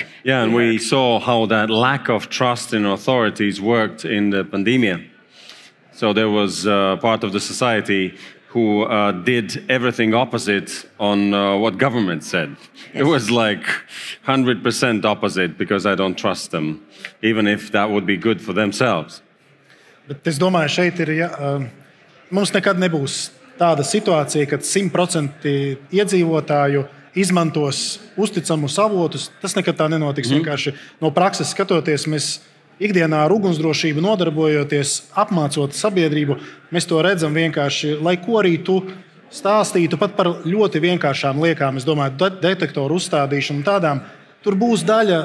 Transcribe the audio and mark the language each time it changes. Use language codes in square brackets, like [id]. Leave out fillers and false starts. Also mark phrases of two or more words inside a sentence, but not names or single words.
[en] Yeah, and we saw how that lack of trust in authorities worked in the pandemic. So there was part of the society who did everything opposite on what government said. Yes. It was like 100% opposite, because I don't trust them, even if that would be good for themselves. [lv] Bet es domāju, šeit ir, mums nekad nebūs tāda situācija, kad 100% iedzīvotāju izmantos uzticamus avotus. Tas nekad tā nenotiks. Vienkārši no prakses skatoties, mēs ikdienā ar ugunsdrošību nodarbojoties, apmācot sabiedrību, mēs to redzam vienkārši, lai ko arī tu stāstītu, pat par ļoti vienkāršām liekām, es domāju, detektoru uzstādīšanu tādām, tur būs daļa